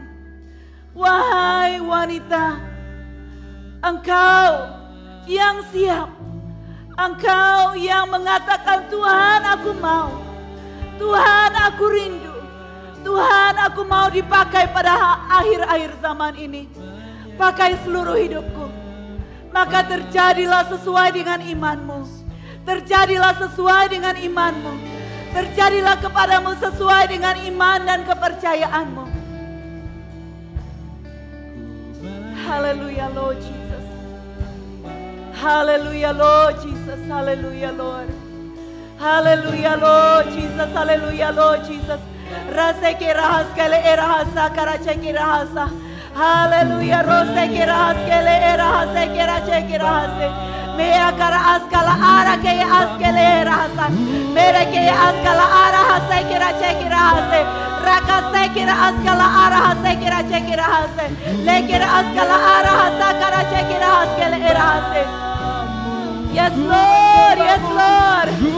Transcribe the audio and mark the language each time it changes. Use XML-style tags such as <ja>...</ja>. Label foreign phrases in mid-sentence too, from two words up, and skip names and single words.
<id>Wahai wanita, engkau yang siap, engkau yang mengatakan, Tuhan aku mau, Tuhan aku rindu, Tuhan aku mau dipakai pada akhir-akhir zaman ini, pakai seluruh hidupku. Maka terjadilah sesuai dengan imanmu, terjadilah sesuai dengan imanmu, terjadilah kepadamu sesuai dengan iman dan kepercayaanmu.</id> <en>Haleluya Lord Jesus. Haleluya Lord Jesus. Haleluya Lord. Haleluya Lord Jesus. Haleluya Lord Jesus. Rasa kirahas kele erahasa karace kirahasa. Haleluya rose kirahas kele erahasa karace kirahasa. Mea kara askala ara ke askele erahasa. Mere ke askala ara hasa karace kirahasa. Raka sekira askala ara hasa karace kirahasa. Lekira askala ara hasa karace kirahasa kele erahasa. Yes Lord, yes Lord.</en>